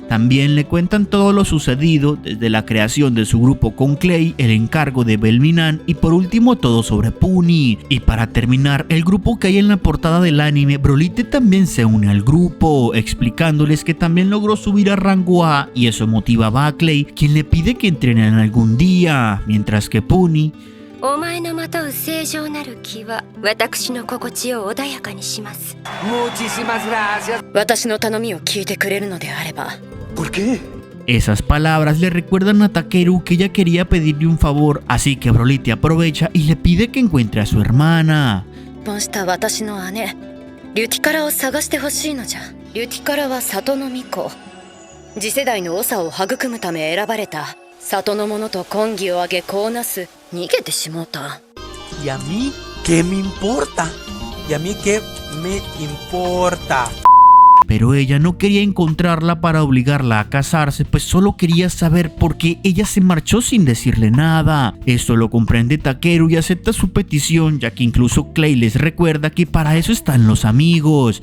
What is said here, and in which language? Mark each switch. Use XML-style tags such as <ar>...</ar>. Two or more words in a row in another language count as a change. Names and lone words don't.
<es>También le cuentan todo lo sucedido, desde la creación de su grupo con Clay, el encargo de Belminan y por último todo sobre Puni. Y para terminar, el grupo que hay en la portada del anime, Brolite también se une al grupo, explicándoles que también logró subir a rango A y eso motivaba a Clay, quien le pide que entrenen algún día, mientras que Puni</es> <ja>お前のまとう正常なる気は私の心地を穏やかにします。</ja> <es>Muchísimas gracias.</es> <ja>私の頼みを聞いてくれるのであれば。</ja> <es>¿Por qué? Esas palabras le recuerdan a Takeru que ella quería pedirle un favor, así que Broly aprovecha y le pide que encuentre a su hermana.</es> <ja>結婚した私の姉リュティカラを探してほしいのじゃ。リュティカラは里の巫女、次世代の長を育むため選ばれた。里の者と婚儀を挙げ子をなす。逃げてしもうた。</ja> <es>¿Y a mí qué me importa? ¿Y a mí qué me importa? Pero ella no quería encontrarla para obligarla a casarse, pues solo quería saber por qué ella se marchó sin decirle nada. Esto lo comprende Takeru y acepta su petición, ya que incluso Clay les recuerda que para eso están los amigos.</es>